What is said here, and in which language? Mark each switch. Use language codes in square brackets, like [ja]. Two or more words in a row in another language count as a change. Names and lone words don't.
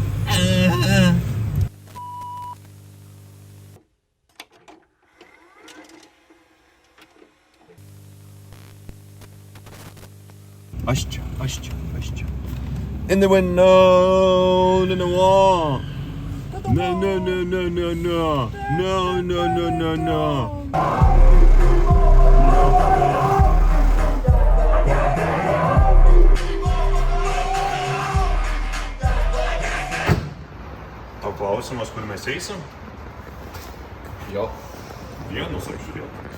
[lt] Aš čia. [en] In the window, in the wall. No. [lt] Tau klausimas, kur mes eisim? Jo. Vienus apžiūrėti.